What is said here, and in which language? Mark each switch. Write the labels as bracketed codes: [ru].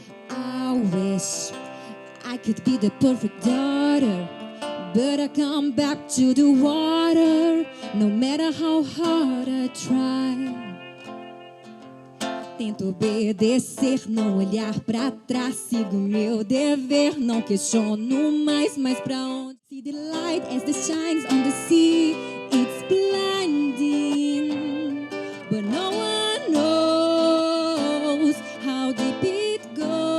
[en] I wish I could be the perfect daughter, but I come back to the water, no matter how hard I try. [pt] Tento obedecer, não olhar pra trás, sigo meu dever, não questiono mais, mas pra onde? [en] See the light as it shines on the sea, it's blinding, but no one knows how deep it goes.